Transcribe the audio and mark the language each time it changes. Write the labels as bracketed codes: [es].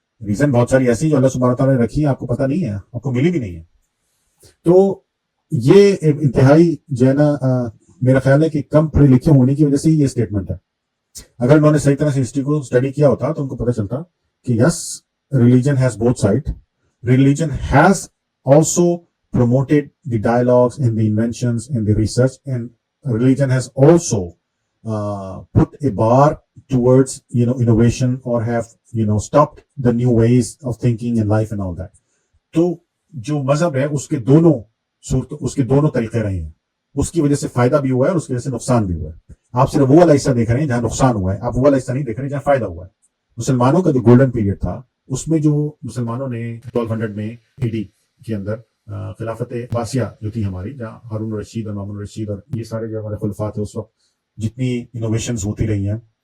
[ur] Reason بہت ساری ایسی جو اللہ سبحانہ تعالیٰ نے رکھی ہے, آپ کو پتہ نہیں ہے, آپ کو ملی بھی نہیں ہے. تو یہ انتہائی جو ہے نا, میرا خیال ہے کہ کم پڑھے لکھے ہونے کی وجہ سے یہ اسٹیٹمنٹ ہے. اگر انہوں نے صحیح طرح سے ہسٹری کو اسٹڈی کیا ہوتا تو ان کو پتہ چلتا کہ [en] Yes, religion has both side. Religion has also promoted the dialogues and the inventions and the research, and religion has also put a bar towards innovation, or have stopped the new ways of thinking in life and all that. [ur] تو جو مذہب ہے اس کے دونوں طریقے رہے ہیں, اس کی وجہ سے فائدہ بھی ہوا ہے اور اس کی وجہ سے نقصان بھی ہوا ہے. آپ صرف وہ والا حصہ دیکھ رہے ہیں جہاں نقصان ہوا ہے, آپ وہ والا حصہ نہیں دیکھ رہے ہیں جہاں فائدہ ہوا ہے. مسلمانوں کا جو گولڈن پیریڈ تھا اس میں جو مسلمانوں نے 1200 میں AD کے اندر خلافت عباسیہ جو تھی ہماری, جہاں ہارون الرشید اور مامون الرشید اور یہ سارے جو ہمارے خلفاء تھے, اس وقت جتنی انوویشنز ہوتی رہی ہیں,